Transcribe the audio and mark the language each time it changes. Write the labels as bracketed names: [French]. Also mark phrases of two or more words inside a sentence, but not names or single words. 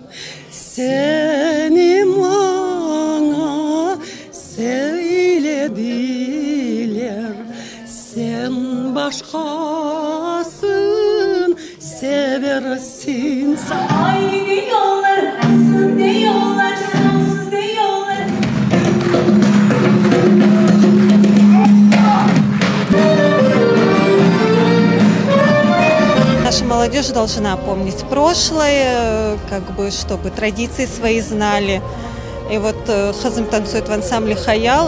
[Crimean Tatar] Seni bana söylediler, sen başkasın seversin. Aynı yollar, aksın diyorlar, sonsuz diyorlar. [Russian] Наша молодежь должна помнить прошлое, как бы, чтобы традиции свои знали. И вот Хазым танцует в ансамбле «Хаял».